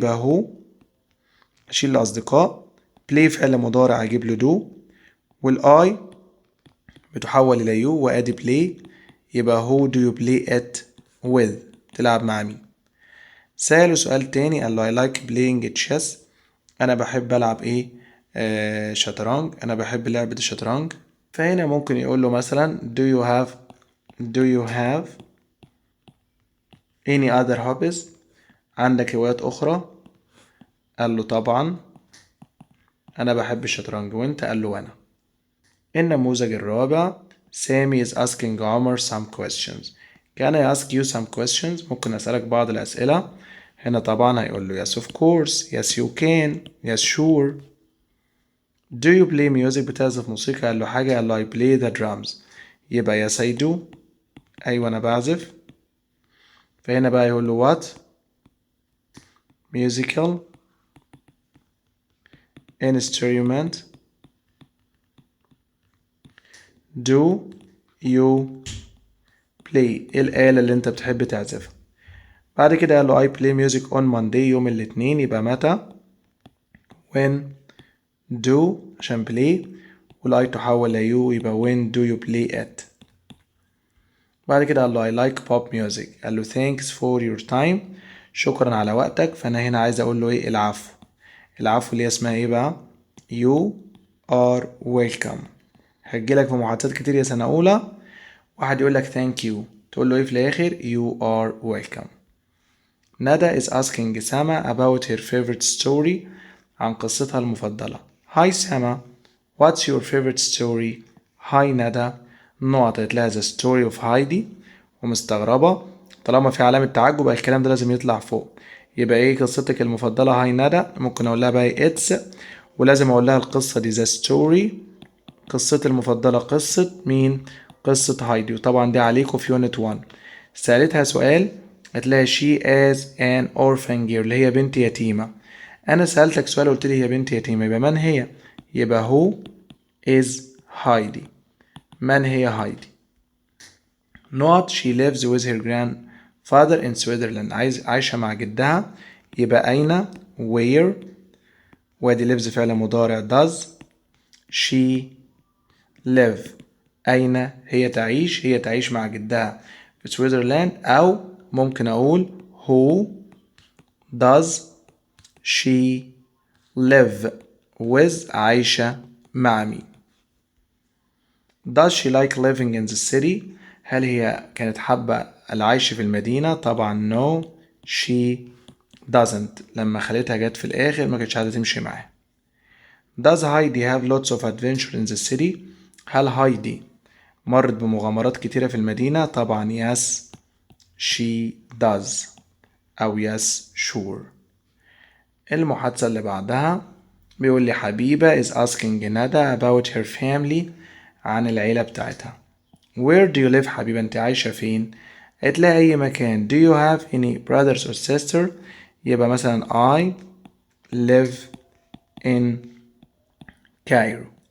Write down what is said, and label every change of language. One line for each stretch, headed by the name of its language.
Arabic: يبقى هو أشيل الأصدقاء، play فعل مضارع أجيب له do، والآي بتحول إلى يو وأدي play.
English: يبقى who do you play it with؟
Arabic: تلعب مع مين؟ سأله سؤال تاني قال له
English: I like playing chess.
Arabic: أنا بحب ألعب إيه؟ شطرنج. أنا بحب لعبة الشطرنج. فهنا ممكن يقول له مثلا
English: do you have any other hobbies؟
Arabic: عندك هوايات أخرى؟ قال له طبعا أنا بحب الشطرنج. وأنت؟ قال له أنا. النموذج الرابع
English: سامي is asking عمر some questions. Can I ask you some questions؟
Arabic: ممكن أسألك بعض الأسئلة. هنا طبعا هيقول له
English: yes of course، yes you can، yes sure. Do you play music؟
Arabic: بتعزف موسيقى؟ قال له حاجة. قال له
English: I play the drums.
Arabic: يبقى
English: yes I do،
Arabic: أيوة أنا بعزف. فهنا بقى يقول له
English: what musical instrument do you play؟
Arabic: ايه الآلة اللي انت بتحب تعزفها؟ بعد كده قال له
English: I play music on Monday،
Arabic: يوم الاثنين. يبقى متى؟
English: when do عشان play،
Arabic: والI تحول ل
English: you يبقى when do you play it.
Arabic: بعد كده قال له
English: I like pop music.
Arabic: قال له
English: thanks for your time،
Arabic: شكرا على وقتك. فأنا هنا عايز أقول له إيه؟ العفو. العفو اللي هي اسمها إيه بقى؟
English: you are welcome.
Arabic: هتجيلك في محادثات كتير يا سنة أولى، واحد يقول لك
English: thank you،
Arabic: تقول له إيه في الآخر؟
English: you are welcome. ندى is asking سما about her favorite story،
Arabic: عن قصتها المفضلة.
English: Hi سما، what's your favorite story؟ Hi ندى.
Arabic: نقط قالت لها
English: the story of Heidi،
Arabic: ومستغربة. طالما في علامة تعجب يبقى الكلام ده لازم يطلع فوق. يبقى ايه قصتك المفضلة؟ هاي ندى. ممكن اقول لها بقى it's، ولازم اقول لها القصة دي
English: the story.
Arabic: قصتي المفضلة قصة مين؟ قصة هايدي. وطبعا دي عليكم في يونت 1. سألتها سؤال هتلاقي
English: she as an orphan girl،
Arabic: اللي هي بنت يتيمة. أنا سألتك سؤال قلت لي هي بنت يتيمة، يبقى من هي؟ يبقى
English: who is Heidi؟
Arabic: من هي هايدي؟
English: not she lives with her grandfather in Switzerland،
Arabic: عايشة مع جدها. يبقى أين؟ where، وادي lives فعل مضارع
English: does she live؟
Arabic: أين هي تعيش؟ هي تعيش مع جدها في سويسرلاند. أو ممكن أقول
English: who does she live with؟
Arabic: عايشة مع مين؟
English: does she like living in the city؟
Arabic: هل هي كانت حابة العيش في المدينة؟
English: طبعا no she doesn't.
Arabic: لما خالتها جت في الآخر ما كانتش عايزة تمشي معاها.
English: does Heidi have lots of adventure in the city؟
Arabic: هل هايدي مرت بمغامرات كتيرة في المدينة؟
English: طبعا yes she does، أو yes sure.
Arabic: المحادثة اللي بعدها بيقول لي حبيبة
English: is asking
Arabic: ندى
English: about her family،
Arabic: عن العيلة بتاعتها.
English: where do you live؟ حبيبة
Arabic: انت عايشة فين؟ هتلاقي أي مكان.
English: do you have any brothers or sister؟
Arabic: يبقى مثلا
English: I live in Cairo.